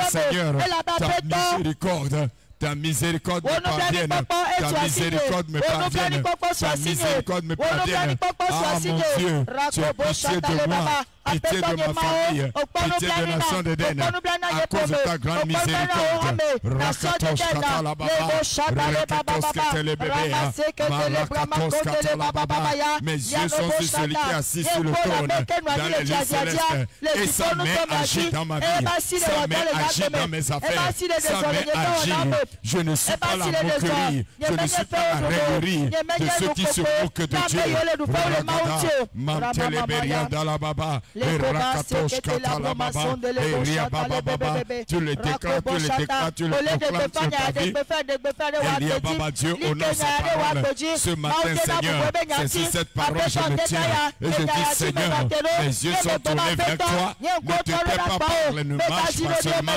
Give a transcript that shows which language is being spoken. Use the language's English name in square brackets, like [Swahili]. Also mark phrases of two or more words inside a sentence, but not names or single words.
[French] Seigneur, ta miséricorde me parvienne. Ta miséricorde me parvienne. Ta miséricorde me parvienne. Ah mon Dieu, tu as pitié de moi. Pitié de ma famille, pitié de la nation d'Éden, à cause de ta grande miséricorde. Rakatos katalababa, rekatos ketelebebe, malakatos katalababa. Mes yeux sont sur celui qui est assis sur le trône dans les lieux célestes. Et sa main agit dans ma vie, sa main agit dans mes affaires, sa main agit. Je ne suis pas la moquerie, je ne suis pas la rêverie de ceux qui se moquent de Dieu. Ragada, manteleberia dalababa. Rakatos katalababa, Eria baba baba, tu le déclares, tu le déclares, tu le proclames sur ta vie. Elia baba, Dieu honore sa parole. Ce matin, Seigneur, c'est sur cette parole je me tiens. Et je dis, Seigneur, mes yeux sont tournés vers toi. Ne te tais pas, parle, ne marche pas seulement.